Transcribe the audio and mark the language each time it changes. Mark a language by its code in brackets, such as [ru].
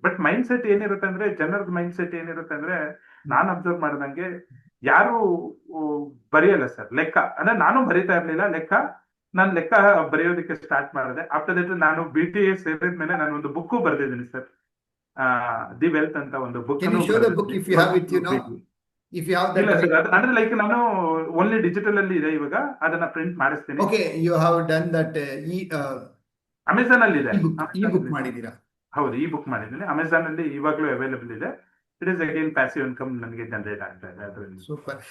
[kn] But mind set ಏನಿರುತ್ತೆ ಅಂದ್ರೆ, ಜನರದ mind set ಏನಿರುತ್ತೆ ಅಂದ್ರೆ, ನಾನು ಅಬ್ಸರ್ವ್ ಮಾಡಿದಂಗೆ ಯಾರು ಬರೆಯಲ್ಲ ಸರ್ ಲೆಕ್ಕ. ಅಂದ್ರೆ ನಾನು ಬರೀತಾ ಇರ್ಲಿಲ್ಲ ಲೆಕ್ಕ, ನಾನು ಲೆಕ್ಕ ಬರೆಯೋದಕ್ಕೆ ಸ್ಟಾರ್ಟ್ ಮಾಡಿದೆ. ಆಫ್ಟರ್ ದಟ್ ನಾನು BTA ಸೇರಿದ ಮೇಲೆ ನಾನು ಒಂದು ಬುಕ್ ಬರ್ದಿದ್ದೀನಿ ಸರ್, ದಿ ವೆಲ್ತ್ ಅಂತ ಒಂದು book. [en] Can you show the book if you have it, if you have that? [kn] ಇಲ್ಲ ಸರ್, ಅಂದ್ರೆ ಲೈಕ್ ನಾನು ಓನ್ಲಿ ಡಿಜಿಟಲ್ ಅಲ್ಲಿ ಇದೆ ಇವಾಗ, ಅದನ್ನ ಪ್ರಿಂಟ್ ಮಾಡಿಸ್ತೀನಿ. [en] Okay, you have done that [kn] Amazon ಅಲ್ಲಿ ಇದೆ. e-book ಮಾಡಿದೀರಾ? ಹೌದು, ಈ ಬುಕ್ ಮಾಡಿದ್ದೀನಿ. ಅಮೆಝಾನ್ ಅಲ್ಲಿ ಇವಾಗಲೂ ಅವೈಲೇಬಲ್ ಇದೆ. It is again passive income ನನಗೆ ಜನರೇಟ್ ಆಗ್ತಾ ಇದೆ ಅದರಲ್ಲಿ. ಸೂಪರ್.